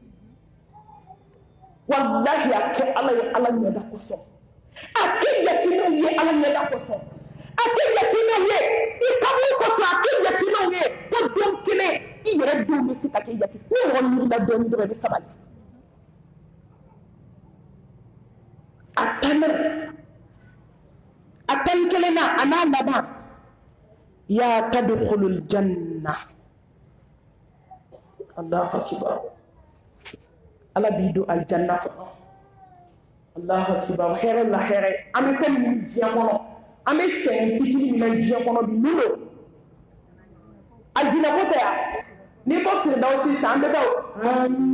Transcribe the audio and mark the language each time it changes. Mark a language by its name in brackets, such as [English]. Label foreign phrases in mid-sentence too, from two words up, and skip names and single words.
[Bambara] wallahi a kɛ ala ye ala ɲɛda kosɔn a kɛ yatimɛw ye ala ɲɛda kosɔn a kɛ yatimɛw ye i kaburu kosɔn a kɛ yatimɛw ye ko don kelen i yɛrɛ denw bɛ se ka kɛ yatimɛ ni mɔgɔ min wulila dɔɔnin dɔrɔn i bɛ sabali a tan kelen na a n'a laban [Arabic] يا تدخل الجنة الله أكبر [Bambara] ala b'i don aljanna kɔnɔ [Arabic] الله أكبر [Bambara] hɛrɛ la hɛrɛ an bɛ fɛn min diɲɛ kɔnɔ an bɛ sɛgɛn fitinin min na diɲɛ kɔnɔ bi mun don aljinɛ ko tɛ yan n'i ko firidawusi sisan an bɛ taa